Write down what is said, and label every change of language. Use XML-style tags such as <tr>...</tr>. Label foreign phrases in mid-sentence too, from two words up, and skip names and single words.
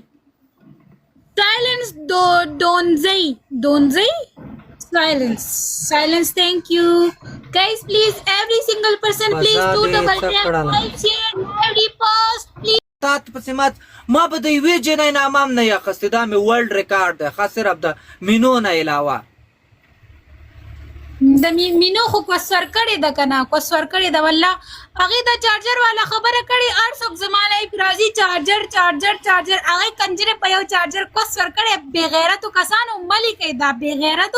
<en>Silence, don't say. Silence, thank you. Guys, please, every single person, please do double tap, like, share, every post, please.</en> <ps>تات پسې ما به د یوې جنۍ نه امام نه اخیستی دا مې</ps> <en>world record</en> <ps>دی خاص صرف د مینو نه علاوه د مینو خو کوسور کړې ده که نه کوسور کړې ده والله هغې د چارجر والا خبره کړې هر څوک زما لایف راځي چارجر هغې کنجرې په یو چارجر کوسور کړې بېغیرتو کسانو مه لیکئ دا بېغیرتو</ps>